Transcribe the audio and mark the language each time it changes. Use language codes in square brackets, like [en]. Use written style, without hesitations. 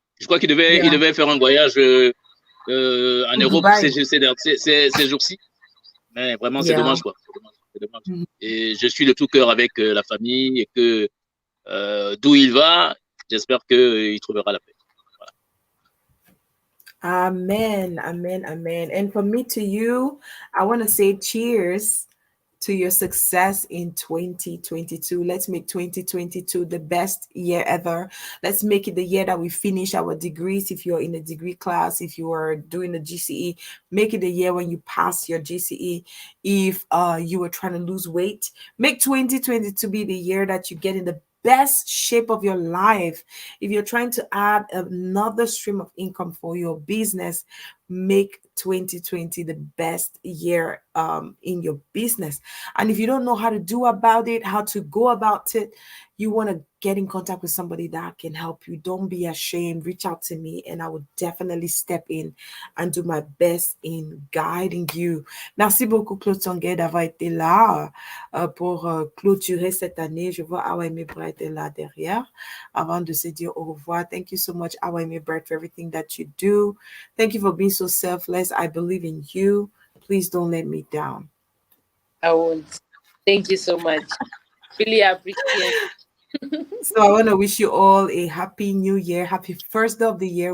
[fr] Je crois qu'il devait faire un voyage en Europe ces jours-ci. Mais vraiment, c'est dommage, quoi. C'est dommage. Et je suis de tout cœur avec la famille et que d'où il va, j'espère qu'il trouvera la paix. [en] Amen. And from me to you, I want to say cheers to your success in 2022. Let's make 2022 the best year ever. Let's make it the year that we finish our degrees. If you're in a degree class, if you are doing a GCE, make it the year when you pass your GCE. If you were trying to lose weight, make 2022 be the year that you get in the best shape of your life. If you're trying to add another stream of income for your business, make 2020 the best year in your business. And if you don't know how to do about it, how to go about it, you want to get in contact with somebody that can help you, don't be ashamed. Reach out to me and I will definitely step in and do my best in guiding you. [fr] Merci beaucoup, Claude Songuer, d'avoir été là pour clôturer cette année. Je vois Awa Emebra était là derrière avant de se dire au revoir. [en] Thank you so much, Awa Emebra, for everything that you do. Thank you for being so selfless. I believe in you. Please don't let me down. I won't. Thank you so much. Really appreciate it. So I want to wish you all a happy new year, happy first day of the year.